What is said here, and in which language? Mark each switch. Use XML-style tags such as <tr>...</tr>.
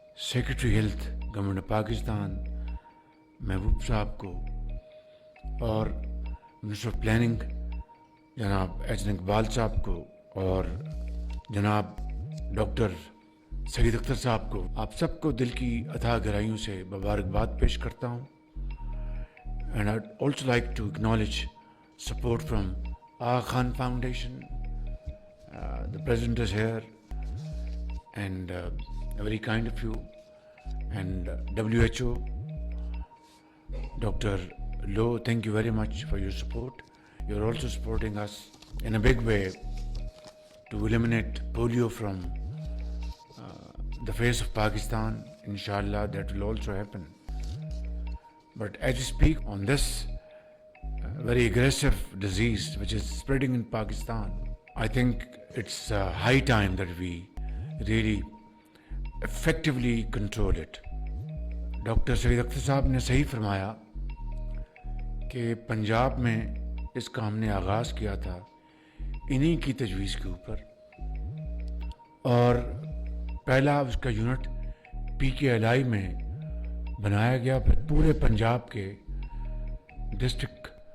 <ur>Secretary health government of Pakistan محبوب صاحب کو، اور منسٹر آف پلاننگ جناب احسن اقبال صاحب کو، اور جناب ڈاکٹر سید اختر صاحب کو، آپ سب کو دل کی اتھاہ گہرائیوں سے مبارکباد پیش کرتا ہوں.</ur> <en>And I also like to acknowledge support from Aga Khan foundation. The president is here, and very kind of you, and WHO, Dr. Low, thank you very much for your support. You're also supporting us in a big way to eliminate polio from the face of Pakistan. Inshallah, that will also happen. But as we speak on this very aggressive disease which is spreading in Pakistan, I think it's high time that we really effectively control it.</en> <ur>Doctor سید اختر صاحب نے صحیح فرمایا کہ پنجاب میں اس کا ہم نے آغاز کیا تھا انہی کی تجویز کے اوپر، اور پہلا اس کا یونٹ PKLI میں بنایا گیا، پھر پورے پنجاب کے ڈسٹرکٹ</ur>